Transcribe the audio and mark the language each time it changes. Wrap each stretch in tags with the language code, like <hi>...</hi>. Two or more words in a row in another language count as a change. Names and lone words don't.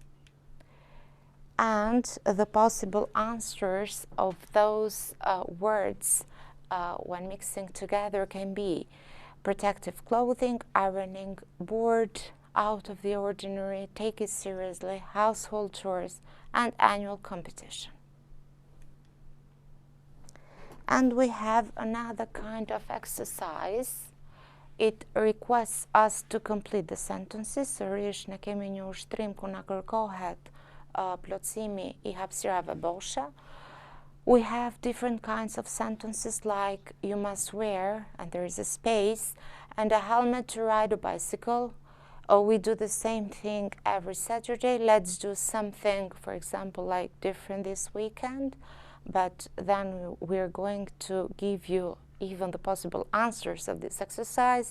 <en>And the possible answers of those words when mixing together can be protective clothing, ironing, board, out of the ordinary, take it seriously, household chores, and annual competition. And we have another kind of exercise. It requests us to complete the sentences.</en> <sq>Sërish ne kemi një ushtrim ku na kërkohet plotësimi I hapësirave boshe.</sq> <en>We have different kinds of sentences like you must wear, and there is a space, and a helmet to ride a bicycle. Or we do the same thing every Saturday. Let's do something, for example, like different this weekend, but then we're going to give you even the possible answers of this exercise.</en>